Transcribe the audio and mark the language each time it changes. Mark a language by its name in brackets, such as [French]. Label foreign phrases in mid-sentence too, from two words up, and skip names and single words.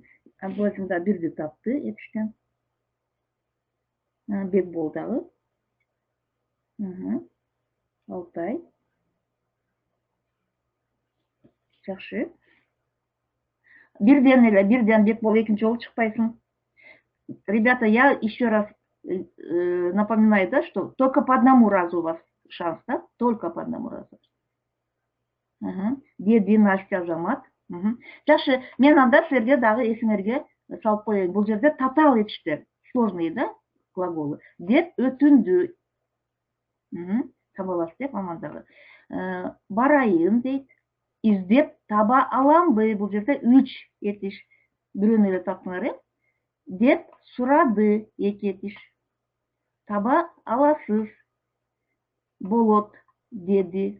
[Kyrgyz] Абдулазим да бирди тапты этиштен. Бекбол дагы. Алтай. Жакшы. Бирден Бекбол экинчи жолу чыкпайсың. [Russian] Ребята, я еще раз напоминаю, да, что только по одному разу у вас шанс, да? Только по одному разу. [Kyrgyz] Деди, Настя, Азамат. Жакшы, мен анда силерге дагы эсиңерге салып коеюн. Бул жерде татал этиштер, [Russian] сложные, да, глаголы. [Kyrgyz] Деп өтүндү. Таба аласыз деп амандагы. Барайын дейт. Издеп таба аламбы? Бул жерде 3 этиш. Бирөөнү эле таптыңар, деп сурады 2 этиш. Таба аласыз. Болот, деди.